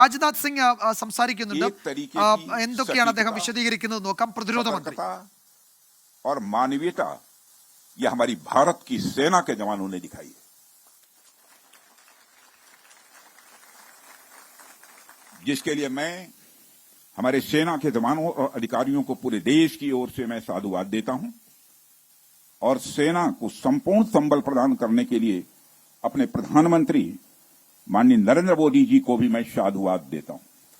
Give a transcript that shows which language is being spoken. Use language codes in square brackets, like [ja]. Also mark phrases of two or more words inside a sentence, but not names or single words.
[ml] അജിതാജ് സിംഗ് സംസാരിക്കുന്നുണ്ട്. എന്തൊക്കെയാണ് അദ്ദേഹം വിശദീകരിക്കുന്നത് നോക്കാം. പ്രതിരോധ മന്ത്രി [hi] और मानवीयता यह हमारी भारत की सेना के जवानों ने दिखाई है, जिसके लिए मैं हमारे सेना के जवानों और अधिकारियों को पूरे देश की ओर से मैं साधुवाद देता हूं और सेना को संपूर्ण संबल प्रदान करने के लिए अपने प्रधानमंत्री माननीय नरेंद्र मोदी जी को भी मैं साधुवाद देता हूं।